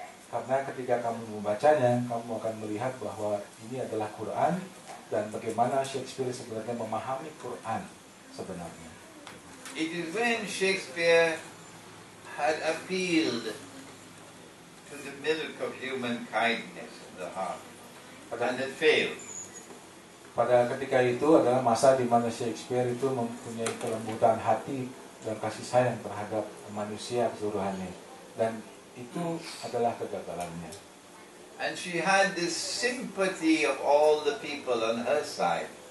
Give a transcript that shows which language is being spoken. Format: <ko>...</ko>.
<id>Karena ketika kamu membacanya, kamu akan melihat bahwa ini adalah Quran dan bagaimana Shakespeare sebenarnya memahami Quran sebenarnya.</id> <en>It is when Shakespeare had appealed to the milk of human kindness in the heart, and it failed.</en> <id>Pada ketika itu adalah masa di mana Shakespeare itu mempunyai kelembutan hati dan kasih sayang terhadap manusia keseluruhannya, dan itu adalah kegagalannya.</id> <en>And she had this sympathy of all the people on her side.</en>